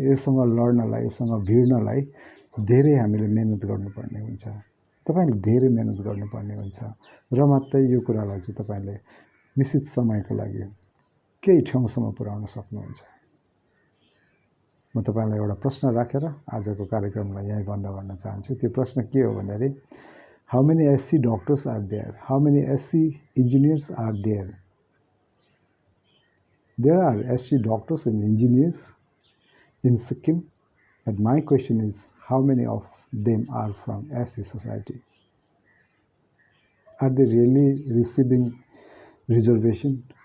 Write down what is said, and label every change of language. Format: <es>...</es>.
<ne>यससँग लड्नलाई, यससँग भिड्नलाई धेरै हामीले मेहनत गर्नुपर्ने हुन्छ, तपाईँले धेरै मेहनत गर्नुपर्ने हुन्छ र मात्रै यो कुरालाई चाहिँ तपाईँले निश्चित समयको लागि केही ठाउँसम्म पुर्याउन सक्नुहुन्छ। म तपाईँलाई एउटा प्रश्न राखेर आजको कार्यक्रमलाई यहीँ बन्द गर्न चाहन्छु। त्यो प्रश्न के हो भन्दाखेरि,</ne> <en>How many SC doctors are there, how many SC engineers are there? There are SC doctors and engineers in Sikkim, but my question is, how many of them are from SC society? Are they really receiving reservation?</en>